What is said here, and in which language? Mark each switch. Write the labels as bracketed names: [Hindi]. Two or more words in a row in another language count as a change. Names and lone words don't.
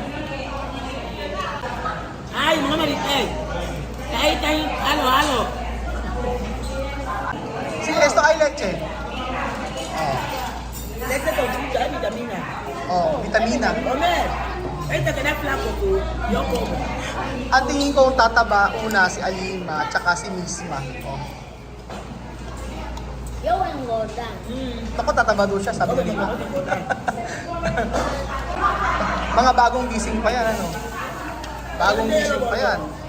[Filipino] Ay, mga maritay. Kahit tayo, halo. [Spanish] Si esto ay leche. Leche con fruta, hay vitamina. Vitamina. Comer. Esta que da flaco tú, yo como. [Filipino] Ang tingin ko tataba una si Alima at saka si Misma. Jordan. Ako, tataba daw siya, sabi nila. Mga bagong gising pa yan, ano? Bagong gising pa yan.